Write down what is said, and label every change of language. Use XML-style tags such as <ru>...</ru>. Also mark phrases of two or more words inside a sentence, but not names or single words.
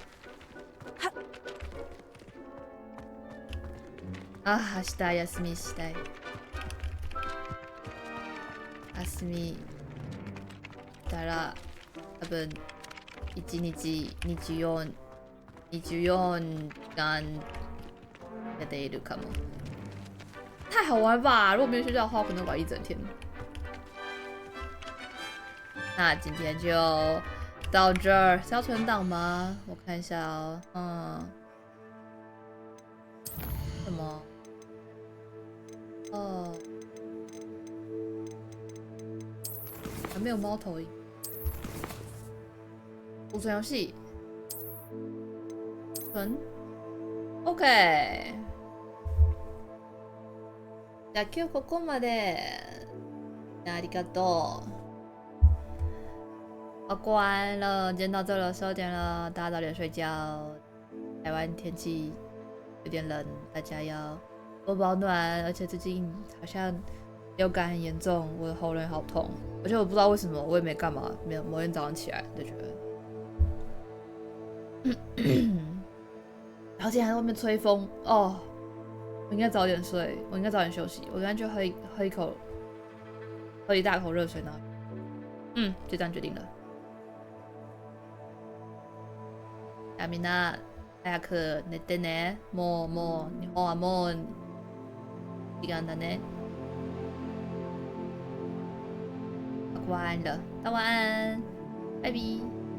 <ja>ああ、明日休みしたい。休みしたら多分1日24時間やっているかも。</ja> <zh>太好玩吧！如果没有睡觉的话，我可能玩一整天。那今天就到这儿。是要存档吗？我看一下哦。什么？哦。还没有猫头鹰。储存游戏。存。OK。</zh> <ja>じゃあ今日ここまで。ありがとう。</ja> <zh>过完了，今天到这了，12点了，大家早点睡觉。台湾天气有点冷，大家要多保暖。而且最近好像流感很严重，我的喉咙好痛，而且我不知道为什么，我也没干嘛，没有，某天早上起来就觉得，然后今天还在外面吹风哦，我应该早点睡，我应该早点休息，我应该就喝一大口热水呢。就这样决定了。</zh> <ja>みんな早く寝てね。もう日本はもう時間だね。</ja> <zh>晚安了，大晚安，拜拜。</zh>